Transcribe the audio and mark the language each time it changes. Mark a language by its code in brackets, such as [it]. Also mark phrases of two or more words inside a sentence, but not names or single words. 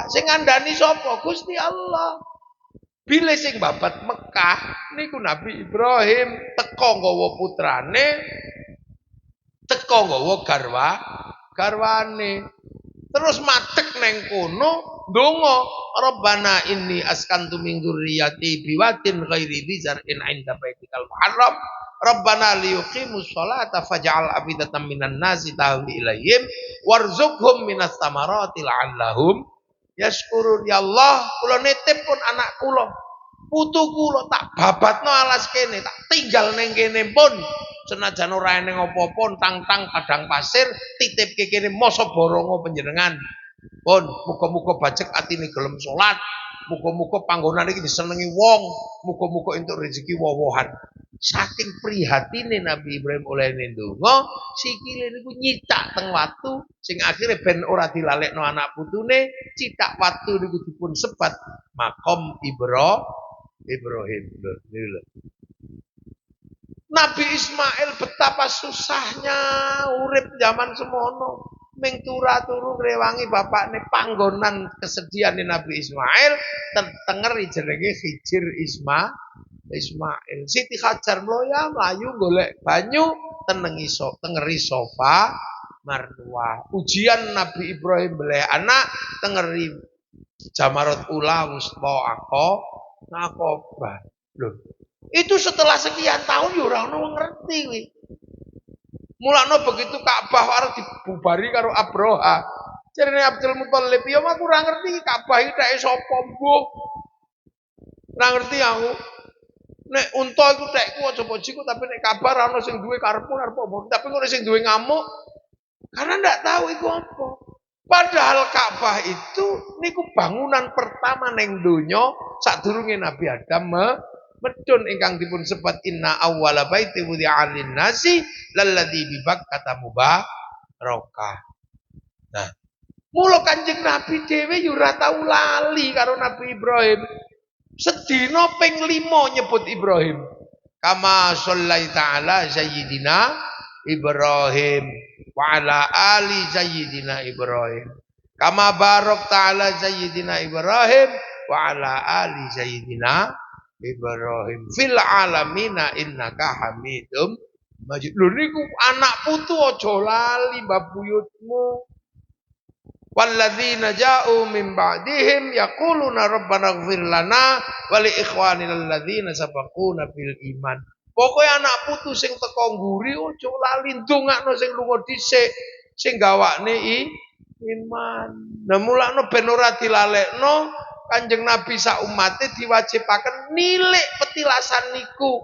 [jv] Sing ngandani sapa? Gusti Allah. Bile sing babat Mekah niku Nabi Ibrahim teka nggawa putrane, teka nggawa garwane. Terus matek neng kono donga [ar] ربنا إني أسكنت من ذريتي بواد غير ذي زرع عند بيتك المحرم ربنا ليقيموا الصلاة فاجعل أفئدة من الناس تهوي إليهم وارزقهم من الثمرات لعلهم يشكرون. يا الله, [jv] kula nitip pun anak kula, putu kula tak babatno alas kene, tak tinggal neng kene pun senajan ora eneng apa-apa tang-tang padang pasir titip ke kene masa borongo panjenengan. Pun muga-muga bajek atine gelem salat, muga-muga panggonan iki disenengi wong, muga-muga entuk rezeki wowohan. Saking prihatine Nabi Ibrahim oleh ndonga, sikile niku nyitak teng watu sing akhire ben ora dilalekno anak putune, citak watu niku dipun sebat makom Ibrahim. Lho. Nabi Ismail [id] betapa susahnya [jv] urip zaman semono. Ming turu ngrewangi bapakne panggonan kesediaane Nabi Ismail tenger jenenge Hijir Ismail. Siti Hajar mlayu golek banyu tengeri sofa Marwah. Ujian Nabi Ibrahim beleh anak tengeri Jamarat Ula wusta Aqabah. Loh, [id] itu setelah sekian tahun [jv] ya ora ono ngerti kuwi. Mulane begitu Ka'bah arep dibubari karo Abraha. Jarene Abdul Muthalib, ya aku ora ngerti Ka'bah iki teke sapa, Mbah. Ora ngerti aku. Nek unta iku tekku aja bojiku, tapi nek Ka'bah ora ono sing duwe karepmu arep apa. Tapi kok sing duwe ngamuk karena ndak tahu iku apa. Padahal Ka'bah itu niku bangunan pertama ning donya sadurunge Nabi Adam medun ingkang dipun sebat [ar] إن أول بيت وضع للناس للذي ببكة مباركة. [jv] Nah, mula Kanjeng Nabi dhewe yo ora tau lali karo Nabi Ibrahim. Sedina ping 5 nyebut Ibrahim. [ar] كما صليت على سيدنا إبراهيم وعلى آل سيدنا إبراهيم. كما باركت على سيدنا إبراهيم وعلى آل سيدنا إبراهيم في العالمين إنك حميد مجيد. [jv] Lho niku anak putu aja lali babuyutmu. [ar] والذين جاءوا من بعدهم يقولون ربنا اغفر لنا ولإخواننا الذين سبقونا بالإيمان. [jv] Pokoke anak putu sing teka ngguri aja lali ndongakno sing lunga dhisik sing gawakne iman. Nah mulane ben ora dilalekno Kanjeng Nabi sak umate diwajibaken nilik petilasan niku.